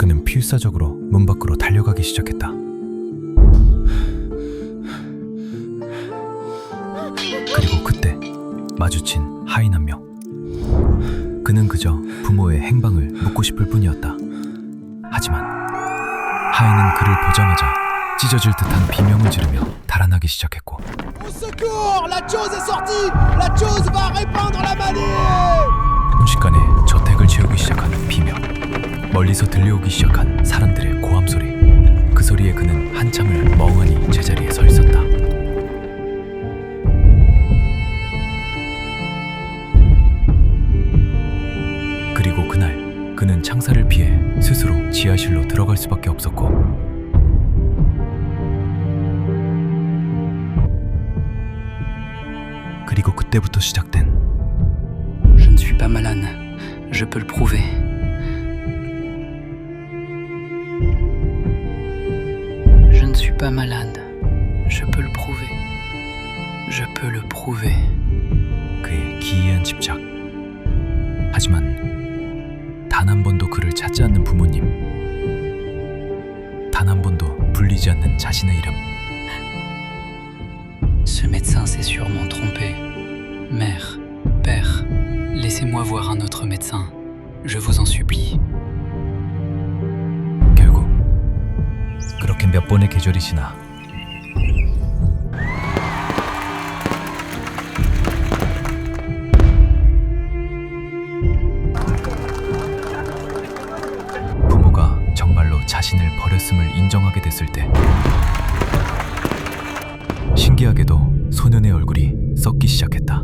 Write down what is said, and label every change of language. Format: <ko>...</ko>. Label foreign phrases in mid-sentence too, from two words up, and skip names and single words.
<ko>그는 필사적으로 문 밖으로 달려가기 시작했다. 그리고 그때 마주친 하인 한 명. 그는 그저 부모의 행방을 묻고 싶을 뿐이었다. 하지만 하인은 그를 보자마자 찢어질 듯한 비명을 지르며 달아나기 시작했고,</ko> <fr>Au secours! La chose est sortie! La chose va répandre la maladie!</fr> <ko>순식간에 저택을 채우기 시작한 비명. 멀리서 들려오기 시작한 사람들의 고함 소리. 그 소리에 그는 한참을 멍하니 제자리에 서 있었다. 그리고 그날 그는 창살을 피해 스스로 지하실로 들어갈 수밖에 없었고, 이때부터 시작된</ko> <fr>Je ne suis pas malade. Je peux le prouver. Je ne suis pas malade. Je peux le prouver. Je peux le prouver.</fr> <ko>그의 기이한 집착. 하지만 단 한 번도 그를 찾지 않는 부모님, 단 한 번도 불리지 않는 자신의 이름.</ko> <fr>Ce médecin s'est sûrement trompé. Mère, père, laissez-moi voir un autre médecin. Je vous en supplie.</fr> <ko>결국 그렇게 몇 번의 계절이 지나 부모가 정말로 자신을 버렸음을 인정하게 됐을 때 신기하게도 소년의 얼굴이 썩기 시작했다.</ko>